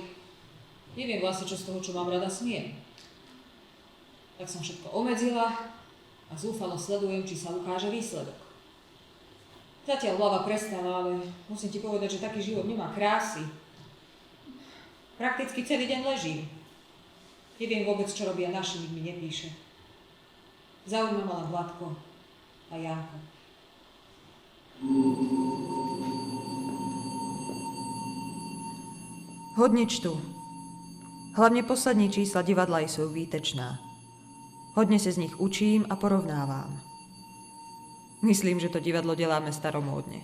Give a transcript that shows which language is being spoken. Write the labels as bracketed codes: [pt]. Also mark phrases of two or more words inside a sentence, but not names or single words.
[sk] Neviem vlastne, čo z toho, čo mám rada, smiem. Tak som všetko obmedzila a zúfalo sledujem, či sa ukáže výsledok. Zatiaľ hlava prestáva, ale musím ti povedať, že taký život nemá krásy. Prakticky celý deň ležím. Neviem vôbec, čo robia naši, nik mi nepíše. Zaujíma ma len Vladko a Janko. [cs] Hodně čtu. Hlavně poslední čísla divadla jsou výtečná. Hodně se z nich učím a porovnávám. Myslím, že to divadlo děláme staromódně.